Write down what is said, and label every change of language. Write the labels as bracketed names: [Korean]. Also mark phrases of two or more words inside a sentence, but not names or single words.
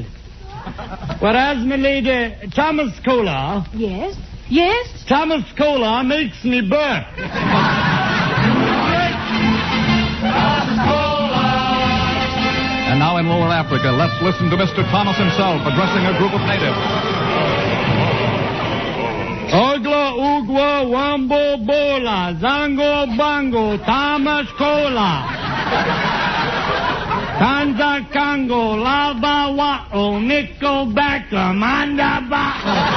[English] Whereas, milady, Thomas Cola... Yes? Yes? Thomas Cola makes me burp. And now in Lower Africa, let's listen to Mr. Thomas himself addressing a group of natives. Ogla, Ugwa, Wambo, Bola, Zango, Bango, Thomas Cola. Kanza, Kango, Lava, Wa'o, Nico, Backer, Manda, Ba'o.